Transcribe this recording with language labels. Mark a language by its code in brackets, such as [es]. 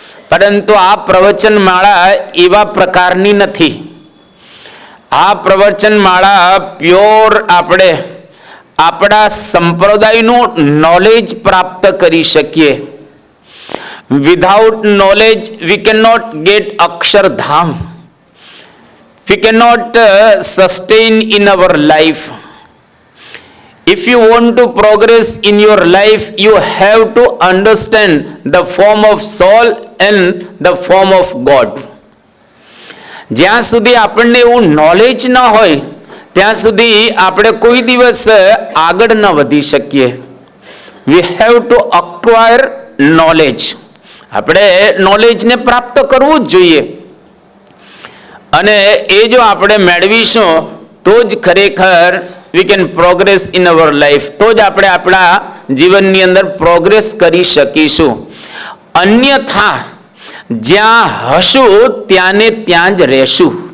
[gu] પરંતુ આ પ્રવચન માળા એવા પ્રકારની નથી. આ પ્રવચન માળા પ્યોર આપણે આપણા સંપ્રદાયનું નોલેજ પ્રાપ્ત કરી શકીએ. [en] Without knowledge we can not get Akshardham. We cannot sustain in our life. If you want to progress in your life, you have to understand the form of soul and the form of God. [gu] જ્યાં સુધી આપણને એવું knowledge ન હોય ત્યાં સુધી આપણે કોઈ દિવસ આગળ ન વધી શકીએ. [en] We have to acquire knowledge. [gu] આપણે નોલેજને પ્રાપ્ત કરવું જ જોઈએ. અને એ જો આપણે મેળવીશું તો જ ખરેખર [en] We can progress in our life. [gu] તો જ આપણે આપણા જીવનની અંદર પ્રોગ્રેસ કરી શકીશું. અન્યથા જ્યાં હશું ત્યાંને ત્યાં જ રહેશું.